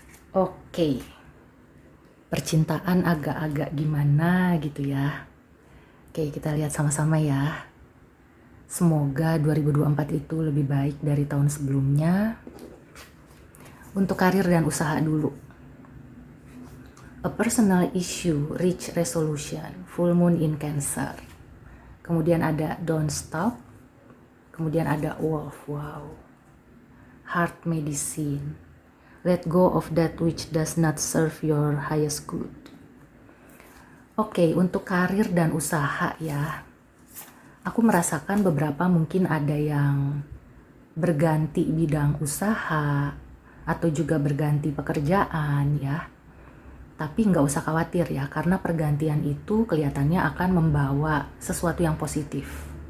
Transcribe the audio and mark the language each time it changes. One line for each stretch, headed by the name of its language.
Indonesian: Oke, percintaan agak-agak gimana gitu ya. Oke, kita lihat sama-sama ya. Semoga 2024 itu lebih baik dari tahun sebelumnya. Untuk karir dan usaha dulu.
English: A personal issue, reach resolution, full moon in Cancer.
Indonesian: Kemudian ada
English: don't stop.
Indonesian: Kemudian ada wolf, wow.
English: Heart medicine. Let go of that which does not serve your highest good.
Indonesian: Oke, untuk karir dan usaha ya. Aku merasakan beberapa mungkin ada yang berganti bidang usaha atau juga berganti pekerjaan ya. Tapi nggak usah khawatir ya, karena pergantian itu kelihatannya akan membawa sesuatu yang positif.